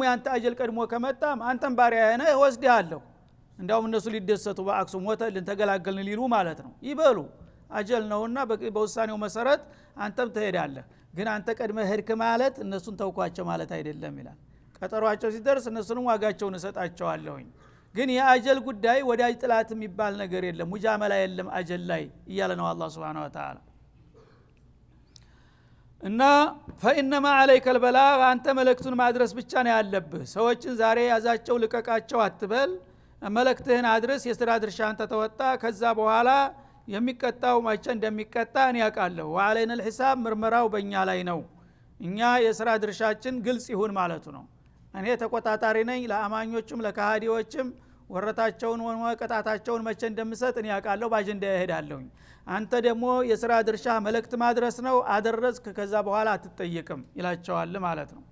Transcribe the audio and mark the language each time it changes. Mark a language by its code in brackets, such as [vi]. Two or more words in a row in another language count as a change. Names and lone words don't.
[am] ያንተ አጀል ቀድሞ ከመጣም አንተም ባሪያዬ ነህ ወስድሃለሁ። እንዳውም እነሱ ሊደሰቱ በአክሱ ሞተልን ተገላገልን ሊሉ ማለት ነው። ይበሉ አጀል ነውና በውሳኔው መሰረት አንተም ትሄዳለህ። ግን አንተ ቀድመህ ሄድክ ማለት እነሱን ተውኳቸው ማለት አይደለም ይላል። ቀጠሯቸው ሲደርስ እነሱንም ዋጋቸውን እሰጣቸዋለሁኝ። ግን የአጀል ጉዳይ ወዳጅ ጥላት የሚባል ነገር የለም ሙጃመላ የለም አጀል ላይ እያለ ነው አላህ [ar] سبحانه وتعالى። [am] እና [ar] فإنما عليك البلاغ [am] አንተ መልእክቱን ማድረስ ብቻ ነው ያለብህ። ሰዎችን ዛሬ ያዛቸው ልቀቃቸው አትበል። መልእክትህን አድርስ። የሥራ ድርሻ አንተ ተወጣ። ከዛ በኋላ የሚቀጣው ማጨ እንደሚቀጣ እኔ ያውቃለሁ። [ar] وعلينا الحساب [am] ምርመራው በእኛ ላይ ነው። እኛ የሥራ ድርሻችን ግልጽ ይሁን ማለቱ ነው። እኔ ተቆጣጣሪ ነኝ ለአማኞችም ለካሃዲዎችም ወረታቸውን ወቀጣታቸውን መቼ እንደምሰጥ እኔ ያውቃለሁ ባጀንዳ ይሄዳለሁ አንተ ደግሞ የሥራ ድርሻ መልእክት ማድረስ ነው አደረስክ ከዛ በኋላ አትጠየቅም ይላቸዋል ማለት ነው